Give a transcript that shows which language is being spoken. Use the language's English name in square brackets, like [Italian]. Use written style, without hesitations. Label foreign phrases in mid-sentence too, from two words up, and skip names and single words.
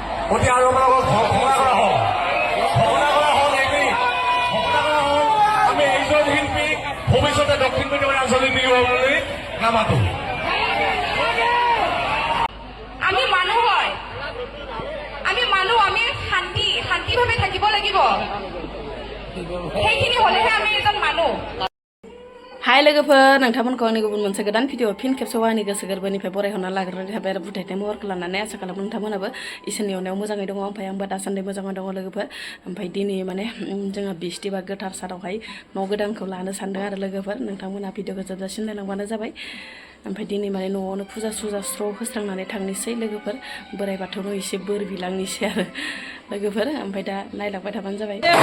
[Assamese] অতি আগ্ৰহ ঘোষণা কৰা হওক এইখিনি ঘোষণা কৰা হওক আমি এইজন শিল্পীক ভৱিষ্যতে দক্ষিণ পশ্চিম আঞ্চলিক দিব বুলি নামাতো আমি মানুহ হয় আমি মানুহ আমি শান্তিভাৱে থাকিব লাগিব সেইখিনি হলেহে আমি এজন মানুহ [Bodo] हाय लोगोफोर नोंथांमोनखौ आंनि गुबुन मोनसे गोदान भिडिअ फिन खेबसेबाव आंनि गोसो गोरबोनिफ्राय बरायहरना लाग्रोनाय थाबाय आरो बुथायनाय महरखौ लानानै आसा खालामो नोंथांमोनाबो इसोरनि अननायाव मोजाङै दङ ओमफ्राय आंबो दासान्दि मोजाङै दङ लोगोफोर ओमफ्राय दिनै माने जोंहा बिस्थिबार गोथार सानावहाय न' गोदानखौ लानो सानदों आरो लोगोफोर नोंथांमोना भिडिअखौ जोबजासिम नायलांबानो जाबाय ओमफ्राय दिनै माने न'आवनो फुजा स्र' होस्रांनानै थांनोसै लोगोफोर बोराइ बाथौनाव एसे बोर बिलांनोसै आरो लोगोफोर ओमफ्राय दा नायलांबाय थाबानो जाबाय